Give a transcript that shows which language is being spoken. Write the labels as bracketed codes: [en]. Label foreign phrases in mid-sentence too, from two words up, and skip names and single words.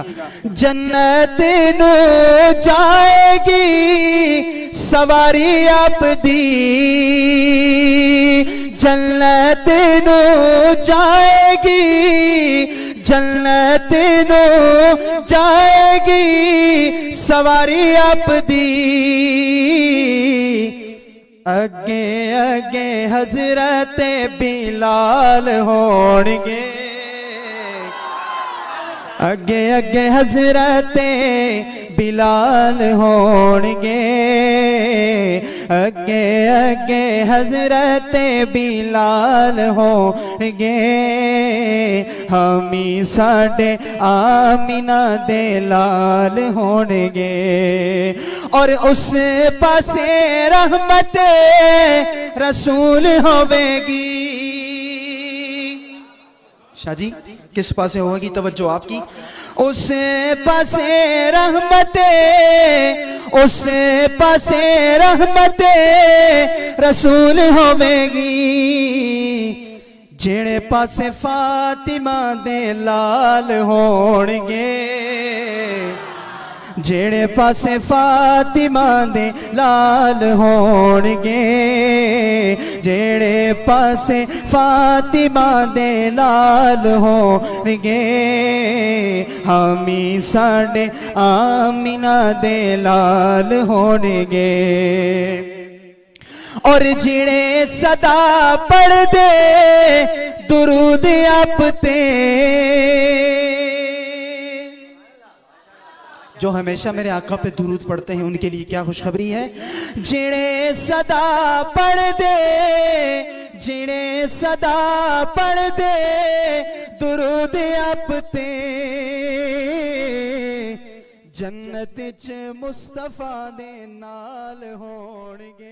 [pa] جنت نو جائے گی سواری آپ دی، جنت نو جائے گی، جنت نو جائے گی سواری آپ دی۔ اگے اگے حضرت بلال ہون گے، اگے اگے حضرت بلال ہون گے، اگے اگے حضرت بلال ہون گے، حامی ساڈے آمینہ دے لال ہون گے۔ اور اس پاسے رحمت رسول ہوے گی۔ شاہ جی کس پاسے ہوئے گی توجہ آپ کی؟ اس پاسے رحمت، اس پاسے رحمت رسول ہوے گی، جڑے پاسے فاطمہ دے لال ہون گے، جڑے پاسے فاطمہ دے لال ہون گے، جڑے پاسے فاطمہ دے لال ہون گے، حامی ساڈے آمینہ دے لال ہون گے۔ اور جڑے صدا پڑھ دے درود آپ تے، [ur] جو ہمیشہ میرے آقا پہ درود پڑھتے ہیں ان کے لیے کیا خوشخبری ہے۔ [pa] جڑے صدا پڑھ دے، جڑے صدا پڑھ دے درود آپ تے، جنت چ مصطفیٰ دے نال ہون گے۔